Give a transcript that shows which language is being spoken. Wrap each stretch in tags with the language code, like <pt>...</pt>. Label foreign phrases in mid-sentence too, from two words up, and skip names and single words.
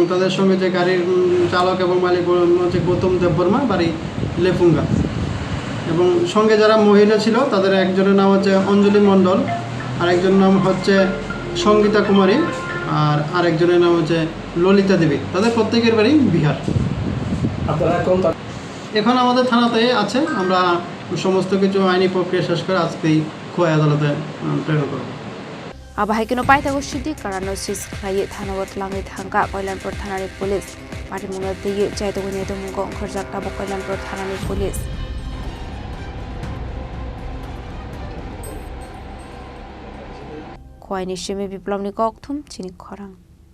<bn>তাদের সঙ্গে যে গাড়ির চালক এবং মালিক হচ্ছে গৌতম দেব বর্মা বাড়ি লেফুঙ্গা এবং সঙ্গে যারা মহিলা ছিল তাদের একজনের নাম হচ্ছে অঞ্জলি মণ্ডল আরেকজনের নাম হচ্ছে সঙ্গীতা কুমারী আর আরেকজনের নাম হচ্ছে ললিতা দেবী তাদের প্রত্যেকের বাড়ি বিহার এখন আমাদের থানাতে আছে আমরা সমস্ত কিছু আইনি প্রক্রিয়া শেষ করে আজকেই খোয়াই আদালতে প্রেরণ করব</bn> <trp>abahaikino paithago SiddiKwran notice Khlaiwi thanawat langai thangka Koilanpur Thanani Police Patimungno tegi Naitugwi Naitugwi Khorjakta Koilanpur Thanani Police Khwaini Shimi Biplomni Kokthum Chini Khorang</trp>